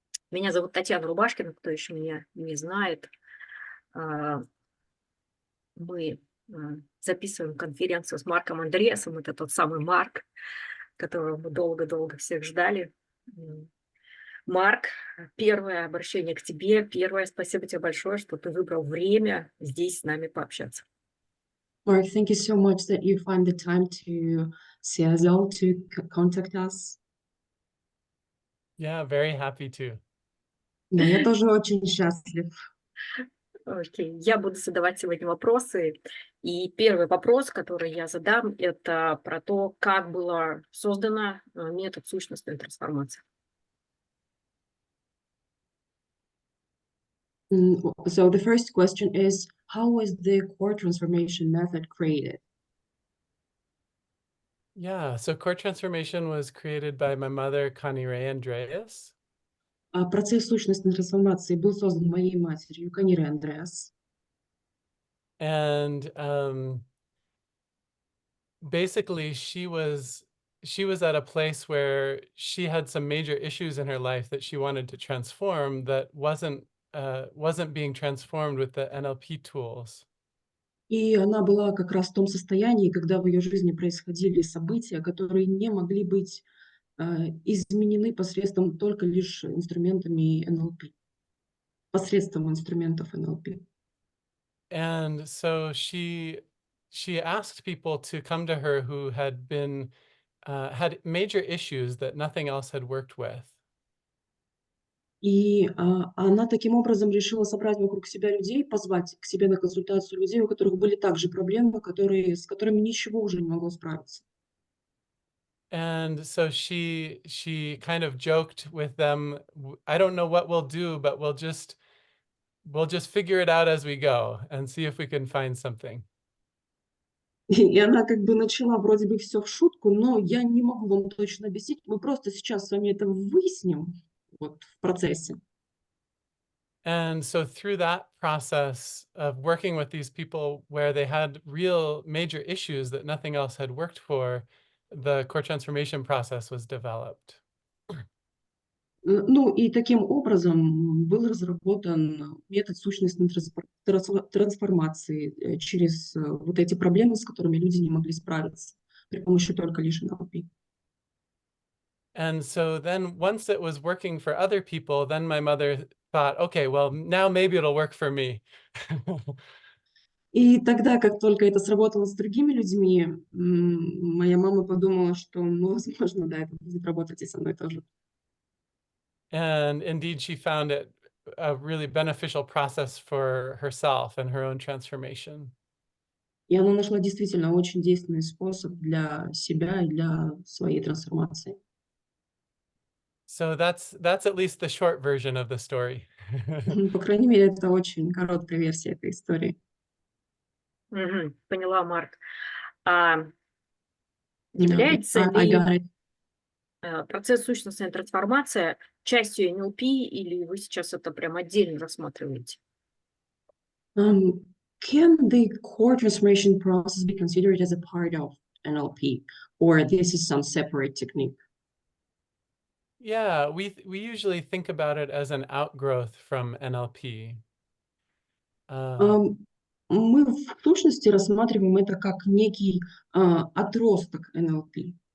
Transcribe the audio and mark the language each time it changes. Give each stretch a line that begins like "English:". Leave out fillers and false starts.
Russian: Меня зовут Татьяна Рубашкина, кто еще меня не знает. А, Мы записываем конференцию с Марком Андреасом. Это тот самый Марк, которого мы долго-долго всех ждали. Марк, первое обращение к тебе. Первое, спасибо тебе большое, что ты выбрал время здесь с нами пообщаться.
English: Mark, thank you so much that you find the time to say hello, to contact us. Yeah, very happy to.
Russian: Да, я тоже очень счастлив. Окей, я буду задавать сегодня вопросы. И первый вопрос, который я задам, это про то, как была создана метод сущностной трансформации.
English: So the first question is, how was the core transformation method created? Yeah, so core transformation was created by my mother, Connie Ray Andreas.
Russian: Процесс сущностной трансформации был создан моей матерью, Канирой Андреас.
English: And basically she was at a place where she had some major issues in her life that she wanted to transform that wasn't being transformed with the NLP tools.
Russian: И она была как раз в том состоянии, когда в ее жизни происходили события, которые не могли быть изменены посредством только лишь инструментами НЛП, посредством инструментов НЛП.
English: And so she asked people to come to her who had major issues that nothing else had worked with.
Russian: И она таким образом решила собрать вокруг себя людей, позвать к себе на консультацию людей, у которых были также проблемы, с которыми ничего уже не могло справиться.
English: And so she kind of joked with them, I don't know what we'll do, but we'll just figure it out as we go and see if we can find something.
Russian: И она как бы начала вроде бы все в шутку, но я не могу вам точно объяснить. Мы просто сейчас с вами это выясним вот в процессе.
English: And so through that process of working with these people where they had real major issues that nothing else had worked for, the core transformation process was developed.
Russian: Ну и таким образом был разработан метод сущностной трансформации через вот эти проблемы, с которыми люди не могли справиться при помощи только лишь НЛП.
English: And so then once it was working for other people, then my mother thought, okay, well, now maybe it'll work for me.
Russian: И тогда, как только это сработало с другими людьми, моя мама подумала, что, ну, возможно, да, это будет работать и со мной тоже.
English: And indeed, she found it a really beneficial process for herself and her own transformation.
Russian: И она нашла действительно очень действенный способ для себя и для своей трансформации.
English: So that's at least the short version of the story.
Russian: По крайней мере, это очень короткая версия этой истории. Поняла, Марк. А
English: No,
Russian: является
English: I
Russian: ли
English: got it.
Russian: процесс сущностной трансформации частью НЛП, или вы сейчас это прям отдельно рассматриваете?
English: Can the core transformation process be considered as a part of NLP, or this is some separate technique? Yeah, we usually think about it as an outgrowth from NLP.
Russian: Мы в сущности рассматриваем это как некий отросток НЛП.